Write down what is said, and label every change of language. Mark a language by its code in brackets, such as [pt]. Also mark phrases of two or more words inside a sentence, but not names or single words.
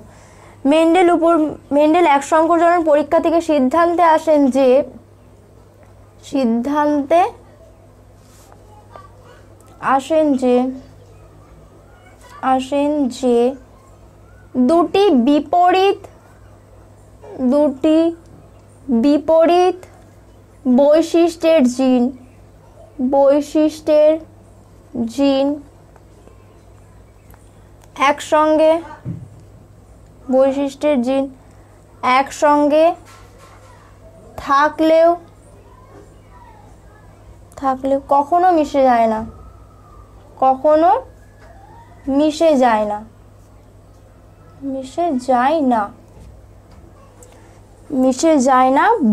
[bn] মেন্ডেল এক সংকর জনন পরীক্ষা থেকে সিদ্ধান্তে আসেন যে দুটি विपरीत বৈশিষ্ট্যের জিন একসঙ্গে থাকলেও কখনো মিশে যায় না